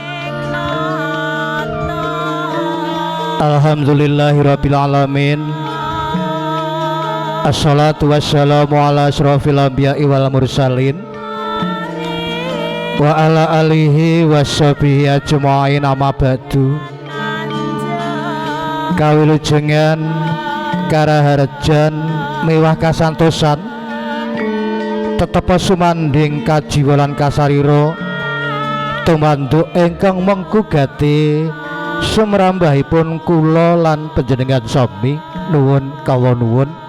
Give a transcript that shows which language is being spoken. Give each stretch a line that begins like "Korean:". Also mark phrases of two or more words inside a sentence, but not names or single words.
Arabic: الحمد لله رب العالمين. الصلاة والسلام على أشرف الأنبياء والمرسلين وعلى آله وصحبه أجمعين أما بعد.
Javanese: Kawilujengan karaharjan mewah kasantosan tetep sumanding kajiwalan kasariro tumanduk ingkang menggugati sumrambahipun kula lan panjenengan sami nuwun kawula nuwun.